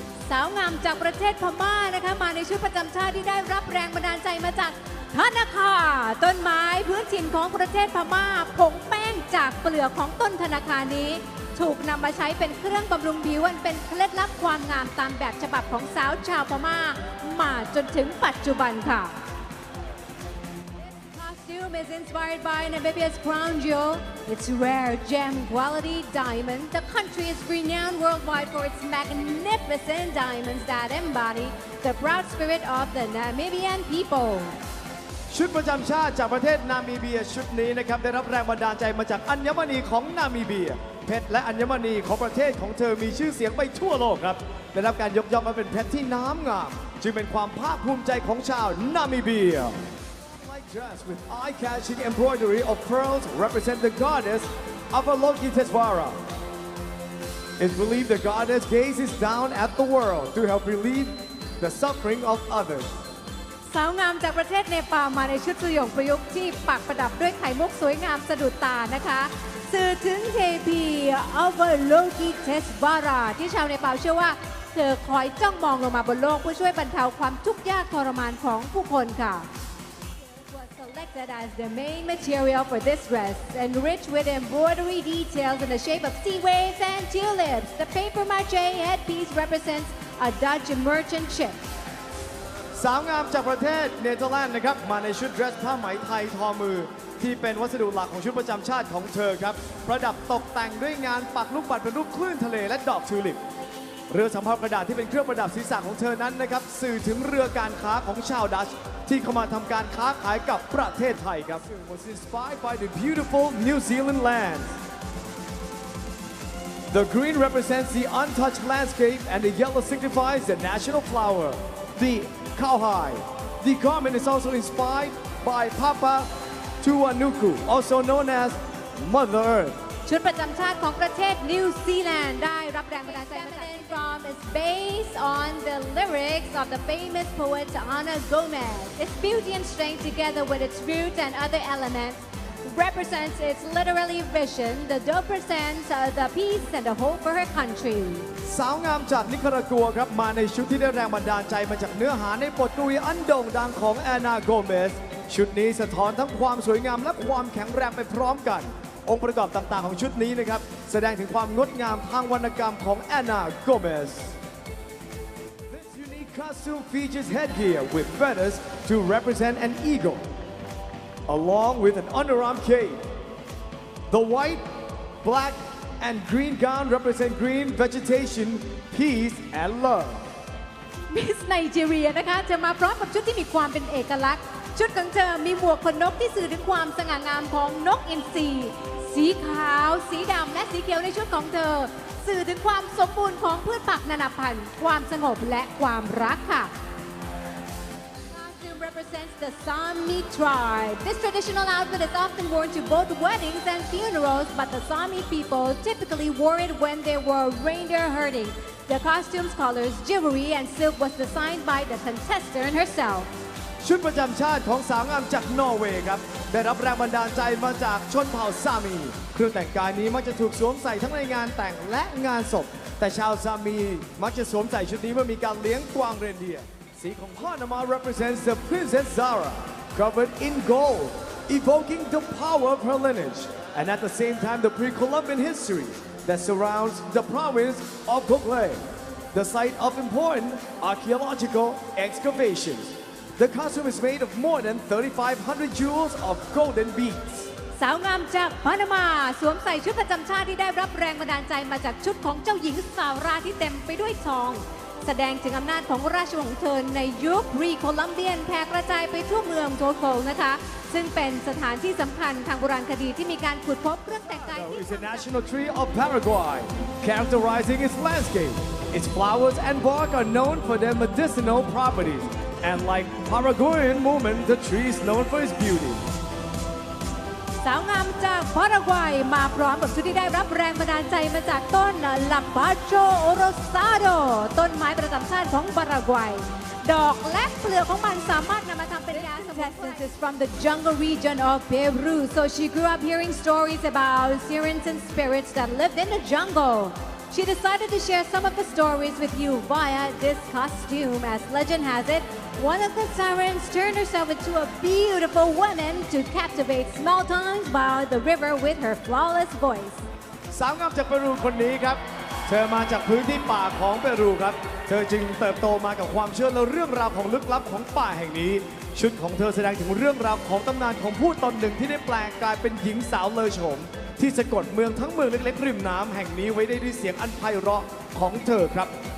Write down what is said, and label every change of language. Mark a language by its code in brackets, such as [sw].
[th] สาวงามจากประเทศพม่านะคะมาในชุดประจำชาติที่ได้รับแรงบันดาลใจมาจากธนาคาต้นไม้พื้นถิ่นของประเทศพม่าผงแป้งจากเปลือกของต้นธนาคานี้ถูกนำมาใช้เป็นเครื่องบำรุงผิวอันเป็นเคล็ดลับความงามตามแบบฉบับของสาวชาวพม่ามาจนถึงปัจจุบันค่ะ [en] costume is inspired by Namibia's crown jewel. It's rare gem quality diamond. The country is renowned worldwide for its magnificent diamonds that embody the proud spirit of the Namibian people. [th] ชุดประจำชาติจากประเทศนามิเบียชุดนี้นะครับได้รับแรงบันดาลใจมาจากอัญมณีของนามิเบียเพชรและอัญมณีของประเทศของเธอมีชื่อเสียงไปทั่วโลกครับได้รับการยกย่องมาเป็นเพชรที่น้ำงามจึงเป็นความภาคภูมิใจของชาวนามิเบีย [en] Like dress with eye-catching embroidery of pearls represent the goddess Avalokitesvara. It's believed the goddess gazes down at the world to help relieve the suffering of others. [th] สาวงามจากประเทศเนปาลมาในชุดสุยงประยุกต์ที่ปักประดับด้วยไข่มุกสวยงามสะดุดตานะคะสื่อถึงเทพีอวโลกิเทสวาราที่ชาวเนปาลเชื่อว่าเธอคอยจ้องมองลงมาบนโลกเพื่อช่วยบรรเทาความทุกข์ยากทรมานของผู้คนค่ะ [en] was selected as the main material for this dress, enriched with embroidery details in the shape of sea waves and tulips. The paper mache headpiece represents a Dutch merchant ship. [th] สาวงามจากประเทศเนเธอร์แลนด์นะครับมาในชุดเดรสผ้าไหมไทยทอมือที่เป็นวัสดุหลักของชุดประจำชาติของเธอครับประดับตกแต่งด้วยงานปักลูกปัดเป็นรูปคลื่นทะเลและดอกทิวลิปเรือสำเภากระดาษที่เป็นเครื่องประดับศีรษะของเธอนั้นนะครับสื่อถึงเรือการค้าของชาวดัชที่เข้ามาทำการค้าขายกับประเทศไทยครับ [en] was inspired by the beautiful New Zealand land. The green represents the untouched landscape and the yellow signifies the national flower, the cowhide. The garment is also inspired by Papa Tuanuku, also known as Mother Earth. [th] ชุดประจำชาติของประเทศนิวซีแลนด์ได้รับแรงบันดาลใจมาจาก [en] from is based on the lyrics of the famous poet Ana Gomez. Its beauty and strength together with its roots and other elements represents its literary vision. The doe presents the peace and the hope for her country. [th] สาวงามจากนิคารากัวครับมาในชุดที่ได้แรงบันดาลใจมาจากเนื้อหาในบทกวีอันโด่งดังของแอนนาโกเมสชุดนี้สะท้อนทั้งความสวยงามและความแข็งแรงไปพร้อมกันองค์ประกอบต่างๆของชุดนี้นะครับแสดงถึงความงดงามทางวรรณกรรมของแอนนาโกเมส [en] This unique costume features headgear with feathers to represent an eagle along with an underarm cape. The white, black and green gown represent green vegetation, peace and love. [th] มิสไนจีเรียนะคะจะมาพร้อมกับชุดที่มีความเป็นเอกลักษณ์ชุดของเธอมีหมวกขนนกที่สื่อถึงความสง่างามของนกอินทรีสีขาวสีดำและสีเขียวในชุดของเธอสื่อถึงความสมบูรณ์ของพืชผักนานาพันธุ์ความสงบและความรักค่ะ [en] Costume represents the Sami tribe. This traditional outfit is often worn to both weddings and funerals, but the Sami people typically wore it when they were reindeer herding. The costume's colors, jewelry, and silk was designed by the contestant herself. [th] ชุดประจำชาติของสาวงามจากนอร์เวย์ครับได้รับแรงบันดาลใจมาจากชนเผ่าซามีเครื่องแต่งกายนี้มักจะถูกสวมใส่ทั้งในงานแต่งและงานศพแต่ชาวซามีมักจะสวมใส่ชุดนี้เมื่อมีการเลี้ยงกวางเรนเดียร์สีของพ่อนามา [en] represents the Princess Zara covered in gold evoking the power of her lineage and at the same time the pre-Columbian history that surrounds the province of Gogley the site of important archaeological excavations. The costume is made of more than 3,500 jewels of golden beads. [th] สาวงามจากปานามาสวมใส่ชุดประจำชาติที่ได้รับแรงบันดาลใจมาจากชุดของเจ้าหญิงซาร่าที่เต็มไปด้วยทองแสดงถึงอำนาจของราชวงศ์ของเธอในยุครีโคลัมเบียนแผ่กระจายไปทั่วเมืองโทโกนะคะซึ่งเป็นสถานที่สำคัญทางโบราณคดีที่มีการขุดพบเครื่องแต่งกาย [en] It's the national tree of Paraguay, characterizing its landscape. Its flowers and bark are known for their medicinal properties, and like Paraguayan woman, the tree is known for its beauty. [th] สาวงามจากปารากวัยมาพร้อมกับชุดที่ได้รับแรงบันดาลใจมาจากต้นลาปาโชโอโรซาโดต้นไม้ประจำชาติของปารากวัยดอกและเปลือกของมันสามารถนำมาทำเป็นยาสมุนไพร [en] is from the jungle region of Peru so she grew up hearing stories about sirens and spirits that lived in the jungle. She decided to share some of the stories with you via this costume. As legend has it, one of the sirens turned herself into a beautiful woman to captivate small towns by the river with her flawless voice. [th] สาวงามจากเปรูคนนี้ครับเธอมาจากพื้นที่ป่าของเปรูครับเธอจึงเติบโตมากับความเชื่อและเรื่องราวของลึกลับของป่าแห่งนี้ ชุดของเธอแสดงถึงเรื่องราวของตำนานของผู้ตนหนึ่งที่ได้แปลงกลายเป็นหญิงสาวเลอโฉมที่สะกดเมืองทั้งเมืองเล็กๆริมน้ำแห่งนี้ไว้ได้ด้วยเสียงอันไพเราะของเธอครับ